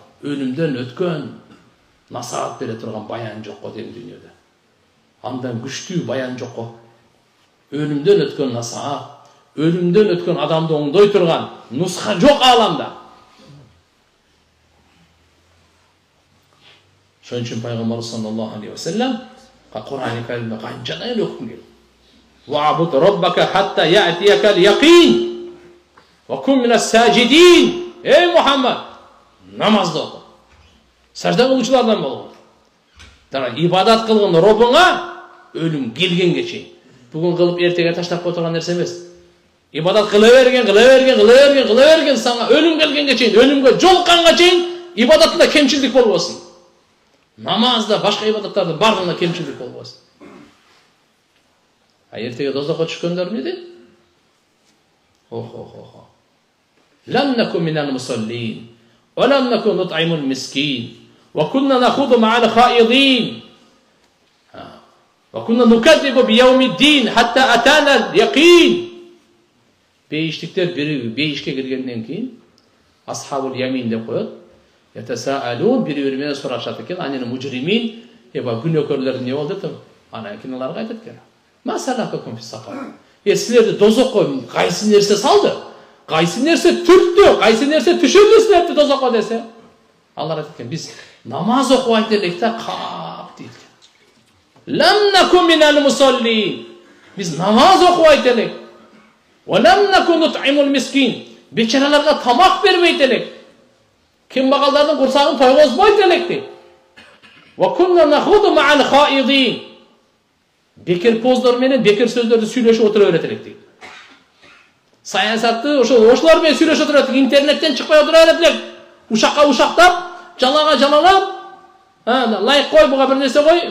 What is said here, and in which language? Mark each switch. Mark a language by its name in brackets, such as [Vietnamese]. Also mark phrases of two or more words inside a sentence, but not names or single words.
[Kyrgyz] Өлүмдөн өткөн насаат бере турган баян жок го дейм дүйнөдө. Андан күчтүү баян жок го. Өлүмдөн өткөн насаат, өлүмдөн өткөн адамды оңдой турган нуска жок ааламда. Шон үчүн пайгамбар [Arabic] صلى الله عليه و سلم [Kyrgyz] Кур'ан-ы Каримде канчадан эле окуп келди. [Arabic] واعبد ربك حتى يأتيك اليقين و كن من الساجدين. [Kyrgyz] Ey Muhammed, намазды оку. Сажда кылуучулардан болгон. Дара ибадат кылган Робуңа өлүм келгенге чейин. Бүгүн кылып эртеге таштап кое турган нерсе эмес. Ибадат кыла берген сага өлүм келгенге чейин, өлүмгө жолукканга чейин ибадатында кемчилдик болбосун. Намазда, башка ибадаттарда бардыгында кемчилдик болбосун. Эртеге дозокко түшкөндөр эмне дейт? [Arabic] لم نك من المصلين و لم نك نطعم المسكين و كنا نخوض مع الخائضين و كنا نكذب بيوم الدين حتى أتانا اليقين. [Kyrgyz] Бейиштиктер бейишке киргенден кийин [Arabic] أصحاب اليمين [Kyrgyz] деп коет. Ятасаалун, бири-бири менен сурашат экен, [Arabic] عن المجرمين, [Kyrgyz] күнөөкөрлөр эмне болду деп, анан кийин аларга айтат экен. [Arabic] ما سلككم في سقر. [Kyrgyz] Силерди дозокко кайсы нерсе салды? Кайсы нерсе түрттү? Кайсы нерсе түшүрдү силерди дозокко десе? Алар айтат экен, биз намаз окубайт элек да, кап дейт экен. [Arabic] لم نك من المصلين. [Kyrgyz] Биз намаз окубайт элек. [Arabic] و لم نك نطعم المسكين. [Kyrgyz] Бечараларга тамак бербейт элек. Кембагалдардын курсагын тойгозбойт элек дейт. [Arabic] و كنا نخوض مع الخائضين. [Kyrgyz] Бекер поздор менен бекер сөздөрдү сүйлөшүп отура берет элек дейт. Саясатты ошолор менен сүйлөшүп отура берет. Интернеттен чыкпай отура берет элек. Ушакка ушактап, жалага жалалап, лайк кой, буга бир нерсе кой.